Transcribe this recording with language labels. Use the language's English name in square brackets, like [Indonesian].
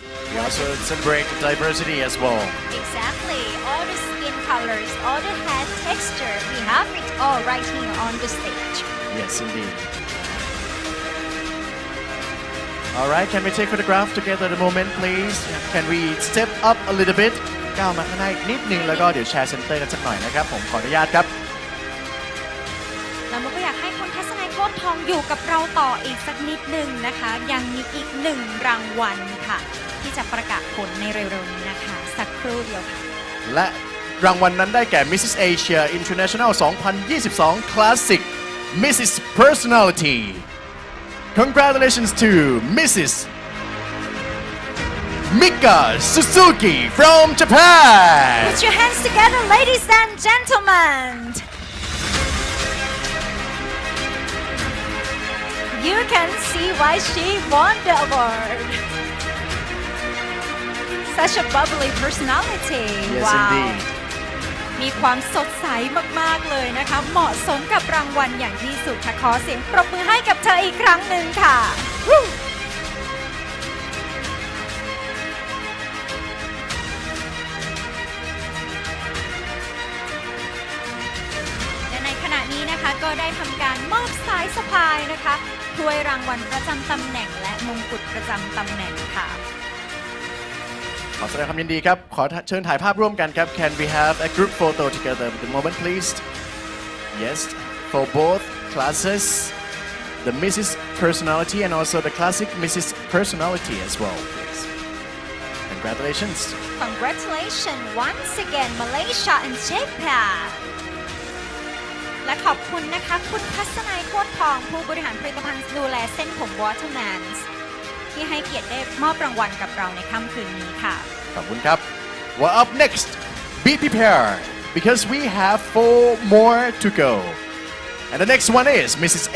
[English] We also celebrate diversity as well. Exactly. All the skin colors, all the hair texture, we have it all right here on the stage. Yes, indeed. All right, can we take photograph together at the moment, please? Can we step up a little bit? [Thai] ก้าวมาข้างหน้าอีกนิดนึงแล้วก็เดี๋ยวแชร์เซ็นเตอร์กันสักหน่อยนะครับผมขออนุญาตครับ แล้วมุกก็อยากให้คุณทัศนัยโคตรทองอยู่กับเราต่ออีกสักนิดหนึ่งนะคะยังมีอีกหนึ่งรางวัลค่ะที่จะประกาศผลในเร็วๆนี้นะคะสักครู่เดียวค่ะ และรางวัลนั้นได้แก่ Mrs. [English] Asia International 2022 Classic Mrs. Personality Congratulations to Mrs. Mika Suzuki from Japan. Put your hands together, ladies and gentlemen. You can see why she won the award. Such a bubbly personality. Yes, wow. indeed. [Thai] มีความสดใสมากๆเลยนะคะเหมาะสมกับรางวัลอย่างที่สุดค่ะขอเสียงปรบมือให้กับเธออีกครั้งหนึ่งค่ะและในขณะนี้นะคะก็ได้ทำการมอบสายสะพายนะคะถ้วยรางวัลประจำตำแหน่งและมงกุฎประจำตำแหน่งค่ะ ขอแสดงความยินดีครับขอเชิญถ่ายภาพร่วมกันครับ [English] Can we have a group photo together at the moment please Yes for both classes the Mrs. Personality and also the classic Mrs. Personality as well please Congratulations Congratulations once again Malaysia and Japan [Thai] และขอบคุณนะคะคุณทัศนัยโคตรทองผู้บริหารผลิตภัณฑ์ดูแลเส้นผม Watermanที่ให้เกียรติได้มอบรางวัลกับเราในค่ำคืนนี้ค่ะ ขอบคุณครับ [English] Well up next be prepared because we have 4 more to go and the next one is Mrs.